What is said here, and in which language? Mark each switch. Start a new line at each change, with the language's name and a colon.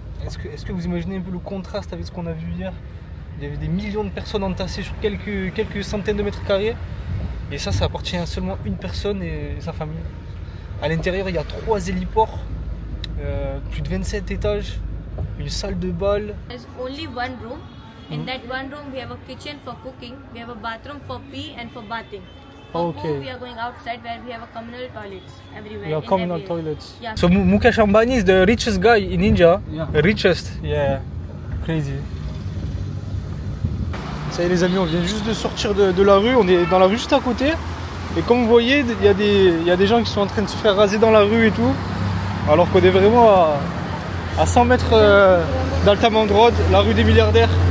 French: Est-ce que vous imaginez un peu le contraste avec ce qu'on a vu hier? Il y avait des millions de personnes entassées sur quelques centaines de mètres carrés. Et ça appartient à seulement une personne et sa famille. À l'intérieur, il y a 3 héliports, plus de 27 étages, une salle de bal.
English: There's only one room. In that one room, we have a kitchen for cooking, we have a bathroom for pee and for bathing. For poo, we are going outside where we have a communal toilets everywhere. We have communal toilets. Yeah. So Mukesh Ambani is the richest guy in India. Yeah. Richest, yeah, crazy.
French: Ça y est les amis, on vient juste de sortir de la rue, on est dans la rue juste à côté. Et comme vous voyez, il y a des gens qui sont en train de se faire raser dans la rue et tout. Alors qu'on est vraiment à 100 mètres d'Altamont Road, la rue des milliardaires.